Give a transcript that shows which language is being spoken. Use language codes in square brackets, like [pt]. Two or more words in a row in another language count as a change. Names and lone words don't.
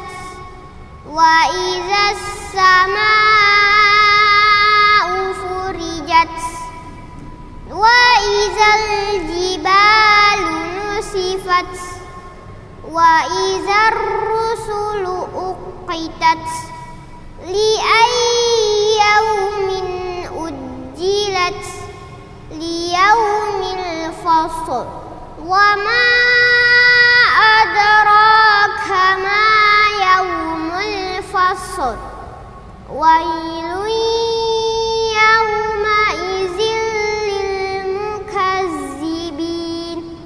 [ar] وإذا السماء فرجت. وإذا الجبال نسفت. وإذا الرسل أقتت. لأي يوم أجلت. ليوم الفصل. وما أدراك ما يوم الفصل. ويل يومئذ للمكذبين.